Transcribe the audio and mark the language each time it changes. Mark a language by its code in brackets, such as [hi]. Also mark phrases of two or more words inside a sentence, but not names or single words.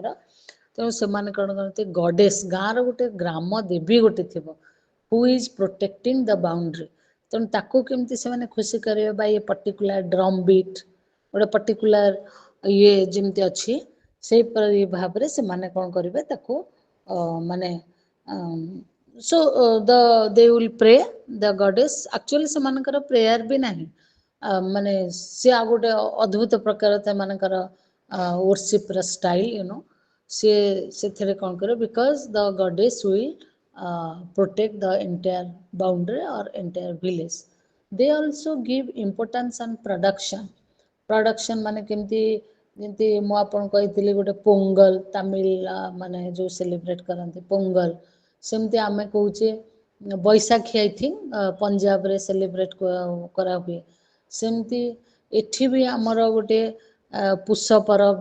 [or] ତେଣୁ ସେମାନେ କଣ କରନ୍ତି, ଗଡେସ୍, ଗାଁର ଗୋଟେ ଗ୍ରାମ ଦେବୀ ଗୋଟେ ଥିବ, [en] who is protecting the boundary. [or] ତେଣୁ ତାକୁ କେମିତି ସେମାନେ ଖୁସି କରିବେ, ବା [en] a particular drum beat, [or] ଗୋଟେ ପର୍ଟିକୁଲାର ଇଏ ଯେମିତି ଅଛି, ସେହିପରି ଭାବରେ ସେମାନେ କଣ କରିବେ, ତାକୁ ମାନେ [en] so they will pray the goddess actually [or] ସେମାନଙ୍କର prayer ବି ନାହିଁ ମାନେ ସେ ଆଉ ଗୋଟେ ଅଦ୍ଭୁତ ପ୍ରକାର ସେମାନଙ୍କର worship ର style ସିଏ ସେଥିରେ କ'ଣ କରେ [en] because the goddess will protect the entire boundary or entire village. They also give importance on production [or] ମାନେ କେମିତି ଯେମିତି ମୁଁ ଆପଣଙ୍କୁ କହିଥିଲି ଗୋଟେ ପୋଙ୍ଗଲ ତାମିଲ ମାନେ ଯେଉଁ ସେଲିବ୍ରେଟ୍ କରନ୍ତି ପୋଙ୍ଗଲ ସେମିତି ଆମେ କହୁଛେ ବୈଶାଖୀ [en] I think [or] ପଞ୍ଜାବରେ ସେଲିବ୍ରେଟ୍ କରାହୁଏ ସେମିତି ଏଠି ବି ଆମର ଗୋଟେ ପୁଷ ପରବ